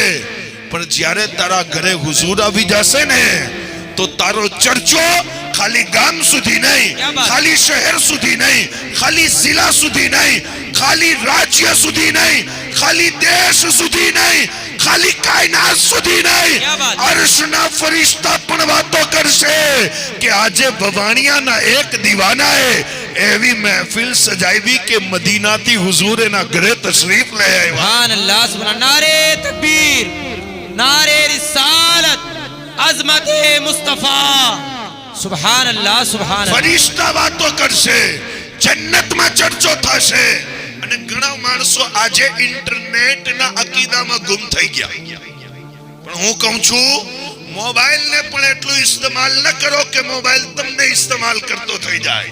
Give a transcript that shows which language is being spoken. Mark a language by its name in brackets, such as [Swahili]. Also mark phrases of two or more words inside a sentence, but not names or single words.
[Gujarati] પણ જ્યારે તારા ઘરે હુઝુર આવી જશે ને તો તારો ચર્ચો ખાલી ગામ સુધી નહીં, ખાલી શહેર સુધી નહીં, ખાલી જિલ્લા સુધી નહીં, ખાલી રાજ્ય સુધી નહીં, ખાલી દેશ સુધી નહીં, ખાલી કાયનાત સુધી નહીં, અર્શના ફરિશ્તા પણ વાતો કરશે કે આજે ભવાણિયાના એક દીવાનાએ એવી મહેફિલ સજાવી કે મદીનાથી હુઝુર એના ઘરે તશરીફ લઈ આવ્યા। [Arabic] سبحان الله، سبحان, [Urdu] نعرۂ تکبیر، نعرۂ رسالت، عظمت مصطفیٰ, [Arabic] سبحان الله، سبحان الله. [Gujarati] ફરિશ્તા વાતો કરશે, જન્નતમાં ચર્ચો થશે। અને ઘણા માણસો આજે ઇન્ટરનેટના અકીદામાં ગુમ થઈ ગયા। પણ હું કહું છું મોબાઈલને પણ એટલું ઇસ્તેમાલ ન કરો કે મોબાઈલ તમને ઇસ્તેમાલ કરતો થઈ જાય।